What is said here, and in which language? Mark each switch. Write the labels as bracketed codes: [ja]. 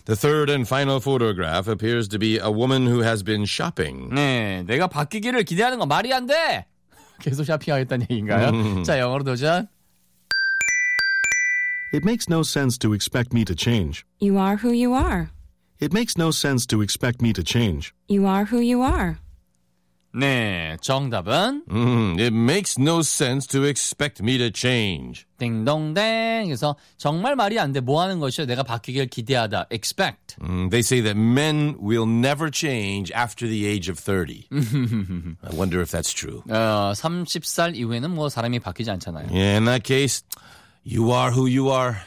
[en] The third and final photograph appears to be a woman who has been shopping. [ko] 네, 내가 바뀌기를 기대하는 건 말이 안 돼. 계속 샤핑하겠다는 얘기인가요? 자, 영어로 도전. [en] It makes no sense to expect me to change. You are who you are. It makes no sense to expect me to change. You are who you are. [ko] 네, 정답은 [en] It makes no sense to expect me to change. [ko] 딩동댕. 그래서 정말 말이 안 돼. 뭐 하는 것이야? 내가 바뀌길 기대하다. Expect. [en] They say that men will never change after the age of 30. I wonder if that's true. [ko] 30살 이후에는 뭐 사람이 바뀌지 않잖아요. [en] Yeah, in that case, you are who you are.